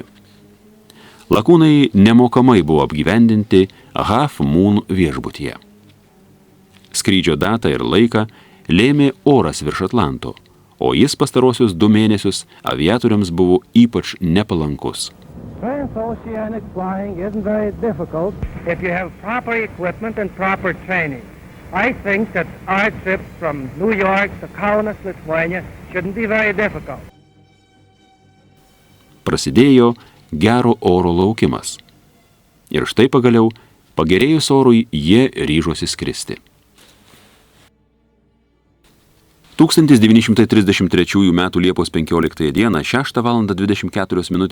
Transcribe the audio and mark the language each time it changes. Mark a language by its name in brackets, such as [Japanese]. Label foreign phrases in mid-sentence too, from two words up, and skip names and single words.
[Lithuanian] Lakūnai nemokamai buvo apgyvendinti Half Moon viešbutyje. Skrydžio datą ir laiką lėmė oras virš Atlanto, o jis pastarosius 2 mėnesius aviatoriams buvo ypač nepalankus. [English] Transoceanic flying isn't very difficult if you have proper equipment and proper training. I think that our trip from New York to Kaunas, Lithuania shouldn't be very difficult. [Lithuanian] Prasidėjo gero oro laukimas. Ir štai pagaliau, pagerėjus orui, jie ryžosi skristi. 1933 m. Liepos 15 d. 6:24 min.